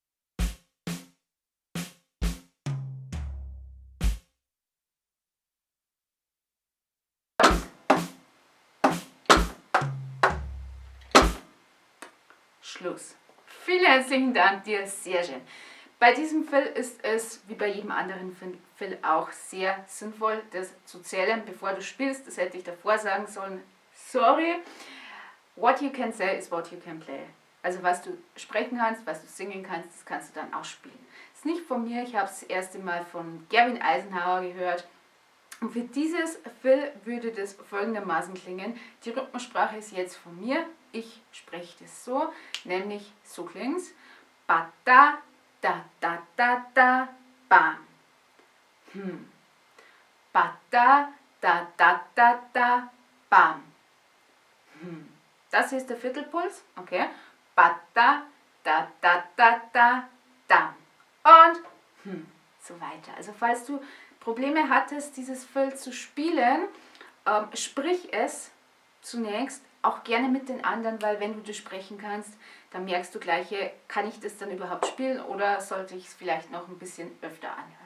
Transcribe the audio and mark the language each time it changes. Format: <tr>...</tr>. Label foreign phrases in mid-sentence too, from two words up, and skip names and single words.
<de>Schluss. Vielen herzlichen Dank dir, sehr schön. Bei diesem Fill ist es, wie bei jedem anderen Fill, auch sehr sinnvoll, das zu zählen, bevor du spielst. Das hätte ich davor sagen sollen. Sorry.</de> <en>What you can say is what you can play.</en> <de>Also was du sprechen kannst, was du singen kannst, das kannst du dann auch spielen. Das ist nicht von mir, ich habe es das erste Mal von Gavin Eisenhower gehört. Und für dieses Fill würde das folgendermaßen klingen. Die Rhythmussprache ist jetzt von mir. Ich spreche das so, nämlich so klingt es. Ba da da da da da bam. Ba da da da da da bam. Das hier ist der Viertelpuls, okay. Ba da da da da da dam. Und so weiter. Also falls du Probleme hattest, dieses Fill zu spielen, sprich es zunächst auch gerne mit den anderen, weil wenn du das sprechen kannst, dann merkst du gleich, kann ich das dann überhaupt spielen oder sollte ich es vielleicht noch ein bisschen öfter anhören.</de>